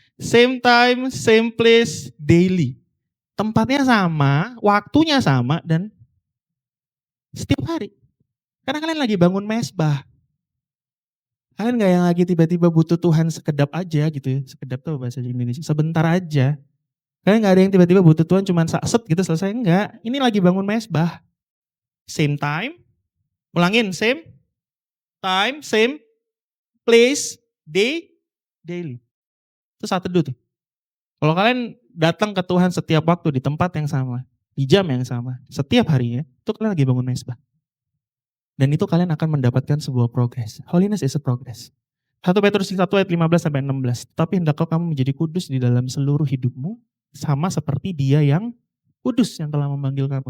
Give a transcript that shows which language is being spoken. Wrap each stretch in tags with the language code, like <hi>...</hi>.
<en>Same time, same place, daily.</en> <id>Tempatnya sama, waktunya sama, dan setiap hari. Karena kalian lagi bangun mesbah. Kalian gak yang lagi tiba-tiba butuh Tuhan sekedap aja gitu ya. Sekedap tuh bahasa Indonesia. Sebentar aja. Kalian gak ada yang tiba-tiba butuh Tuhan cuma set gitu selesai. Enggak. Ini lagi bangun mesbah.</id> <en>Same time.</en> <id>Ulangin.</id> <en>Same time, same place, daily.</en> <id>Itu saat teduh tuh. Kalau kalian datang ke Tuhan setiap waktu di tempat yang sama. Di jam yang sama. Setiap harinya. Itu kalian lagi bangun mesbah. Dan itu kalian akan mendapatkan sebuah progress.</id> <en>Holiness is a progress.</en> <id>1 Petrus 1 ayat 15-16. Tapi hendaklah kamu menjadi kudus di dalam seluruh hidupmu, sama seperti Dia yang kudus yang telah memanggil kamu.</id>